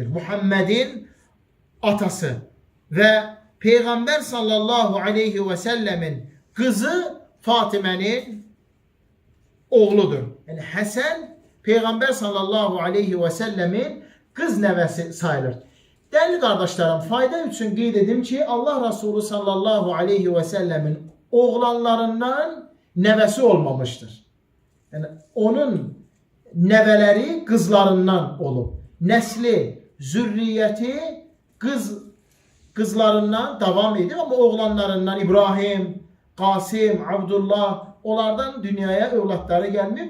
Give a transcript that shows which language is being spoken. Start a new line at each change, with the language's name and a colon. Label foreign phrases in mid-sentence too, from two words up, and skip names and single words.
Turkish: Muhammed'in atası ve Peygamber
Arabic: صلى الله عليه وسلم
Turkish: kızı Fatime'nin oğludur.
Azerbaijani: Yani Hasan Peygamber
Arabic: صلى الله عليه وسلم
Azerbaijani: kız nəvəsi sayılır.
Turkish: Değerli kardeşlerim, fayda için
Azerbaijani: qeyd edim ki Allah Resulü
Arabic: صلى الله عليه وسلم
Azerbaijani: oğlanlarından nəvəsi olmamıştır. Yəni onun nəvələri qızlarından olub. Nəsli, zürriyyəti qızlarından davam edir, amma oğlanlarından İbrahim, Qasim, Abdullah, onlardan dünyaya övladları gəlməyib.